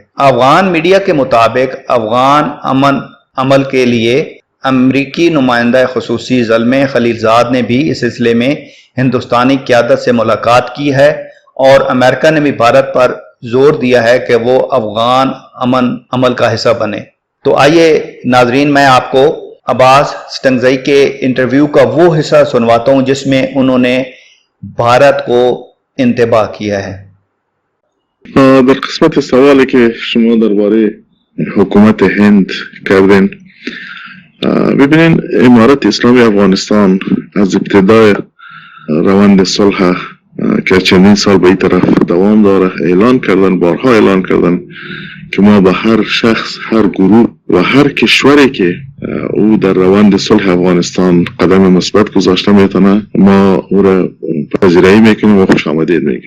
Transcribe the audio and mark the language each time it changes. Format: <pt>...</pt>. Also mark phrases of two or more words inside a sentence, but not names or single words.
<ur>افغان میڈیا کے مطابق افغان امن عمل کے لیے امریکی نمائندہ خصوصی زلمے خلیلزاد نے بھی اس سلسلے میں ہندوستانی قیادت سے ملاقات کی ہے، اور امریکہ نے بھی بھارت پر زور دیا ہے کہ وہ افغان امن عمل کا حصہ بنے۔ تو آئیے ناظرین، میں آپ کو عباس سٹنگزئی کے انٹرویو کا وہ حصہ سنواتا ہوں جس میں انہوں نے بھارت کو انتباہ کیا ہے۔</ur> <fa>در قسمت سوالی که شما درباره حکومت هند کردین، ببینین امارت اسلامی افغانستان از ابتدای روند صلح که چندین سال به این طرف دوام داره اعلان کردن، بارها اعلان کردن که ما به هر شخص، هر گروه و هر کشوری که او در روند صلح افغانستان قدم مثبت گذاشته میتونه ما او را پذیرایی میکنیم و خوش آمدید میگیم.</fa>